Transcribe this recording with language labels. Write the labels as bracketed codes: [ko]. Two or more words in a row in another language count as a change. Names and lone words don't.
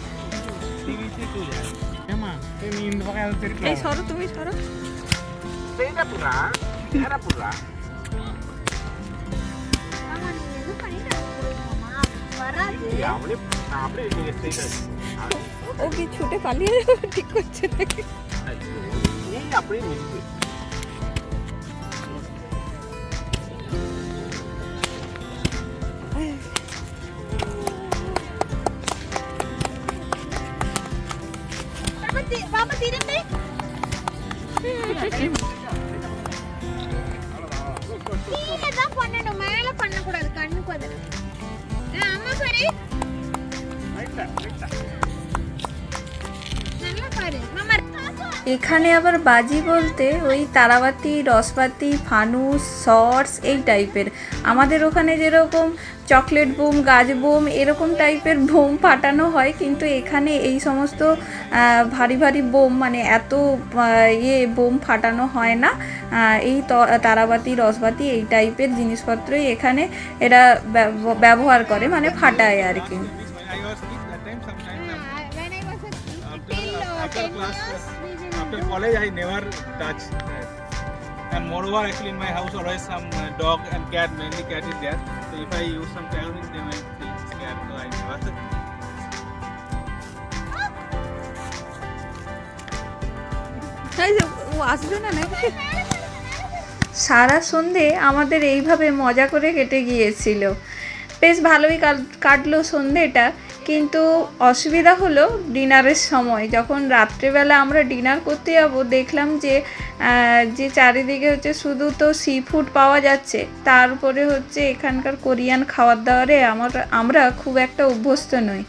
[bn] এই সরো, তুমি সরো। ও কি ছুটে পালিয়ে যাবে ঠিক করছে নাকি? [ta] பாப்பா திரும்பி கீழே தான் பண்ணணும், மேல பண்ணக்கூடாது, கண்ணுக்கு வந்து. அம்மா பாரு, நல்லா பாரு மாமா। [bn] এখানে আবার বাজি বলতে ওই তারাবাতি, রসবাতি, ফানুস, শর্টস এই টাইপের। আমাদের ওখানে যেরকম [en] chocolate bomb, [bn] গাছ বোম এরকম টাইপের বোম ফাটানো হয়, কিন্তু এখানে এই সমস্ত ভারী ভারী বোম মানে এত বোম ফাটানো হয় না। এই তারাবাতি, রসবাতি এই টাইপের জিনিসপত্রই এখানে এরা ব্যবহার করে, মানে ফাটায় আর কি। [en] After college, I never touched that. And moreover, actually in my house always some dog and cat, mainly cat is there. So if I use some terms, they might feel scared. So I never. [bn] ও আসবে না নাকি? সারা সন্ধে আমাদের এইভাবে মজা করে কেটে গিয়েছিল, বেশ ভালোই কাটলো সন্ধেটা। কিন্তু অসুবিধা হলো ডিনারের সময়, যখন রাত্রেবেলা আমরা ডিনার করতে যাব দেখলাম যে চারিদিকে হচ্ছে শুধু তো [en] sea food [bn] পাওয়া যাচ্ছে, তারপরে হচ্ছে এখানকার কোরিয়ান খাবার দাবারে আমরা খুব একটা অভ্যস্ত নই।